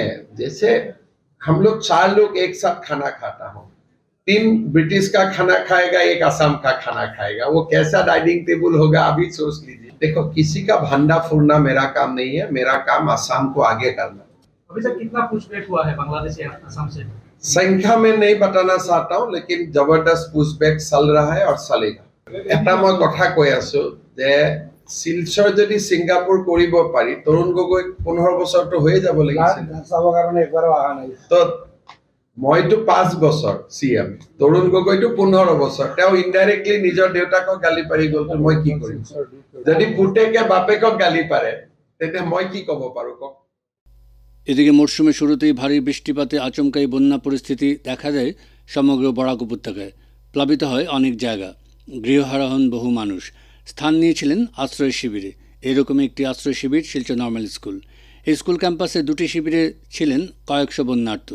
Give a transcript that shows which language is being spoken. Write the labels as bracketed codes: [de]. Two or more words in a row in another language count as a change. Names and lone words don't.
[hi] जैसे हम लोग 4 लोग एक साथ खाना खाता हो, 3 ब्रिटिश का खाना खाएगा, 1 असम का खाना खाएगा, वो कैसा डाइनिंग टेबल होगा अभी सोच लीजिए। देखो, किसी का भंडा फूरना मेरा काम नहीं है, मेरा काम असम को आगे करना। अभी तक कितना पुशबैक हुआ है बांग्लादेश या असम से? संख्या में नहीं बताना चाहता हूँ, लेकिन जबरदस्त पुशबैक चल रहा है और चलेगा। [as] এটা মই কথা কৈ আছো যে শিলচৰ যদি ছিংগাপুৰ কৰিব পাৰি, তৰুণ গগৈ 15 বছৰটো হৈয়ে যাব লাগিছিল। চাবৰ কাৰণে একবাৰো অহা নাই। তো মইতো 5 বছৰ সিএম, তৰুণ গগৈতো 15 বছৰ। তেওঁ ইনডাইৰেক্টলি নিজৰ দেউতাকক গালি পাৰি গ'ল, তো মই কি কৰিম? যদি পুতেকে বাপেকক গালি পাৰে তেতিয়া মই কি ক'ব পাৰো কওক? [bn] এদিকে মরশুমের শুরুতেই ভারী বৃষ্টিপাতে আচমকাই বন্যা পরিস্থিতি দেখা দেয় সমগ্র বরাক উপত্যকায়। প্লাবিত হয় অনেক জায়গা, গৃহহারা হন বহু মানুষ। স্থান নিয়েছিলেন আশ্রয় শিবিরে। এরকমই একটি আশ্রয় শিবির শিলচর নর্মাল স্কুল। এই স্কুল ক্যাম্পাসে 2টি শিবিরে ছিলেন কয়েকশো বন্যার্থ।